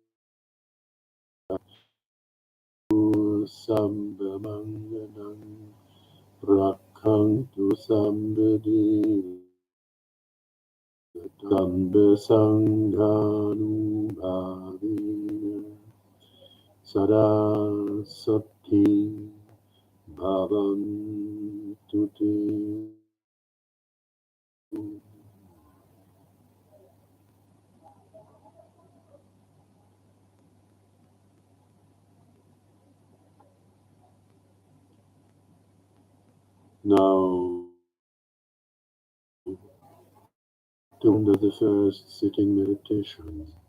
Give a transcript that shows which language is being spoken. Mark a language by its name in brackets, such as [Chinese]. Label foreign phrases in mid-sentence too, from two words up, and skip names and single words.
[Pali] Sabba Mangalam, Rakantu Sabba Devata, Sabba Sanghanu Bhavina, Sada Sati Bhavantu Te. [English] Now, to end of the first sitting meditation.